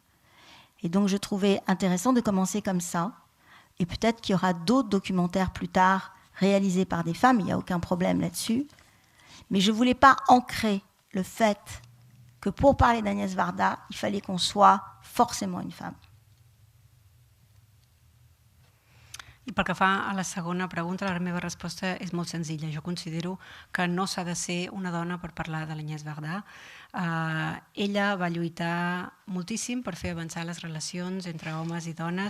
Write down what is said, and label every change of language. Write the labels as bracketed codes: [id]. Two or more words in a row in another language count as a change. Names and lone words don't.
[fr] Et donc je trouvais intéressant de commencer comme ça, et peut-être qu'il y aura d'autres documentaires plus tard réalisés par des femmes, il n'y a aucun problème là-dessus, mais je ne voulais pas ancrer le fait que pour parler d'Agnès Varda, il fallait qu'on soit forcément une femme. [ca] I pel que fa a la segona pregunta, la meva resposta és molt senzilla. Jo considero que no s'ha de ser una dona per parlar de l'Agnès Varda. Ella va lluitar moltíssim per fer avançar les relacions entre homes i dones.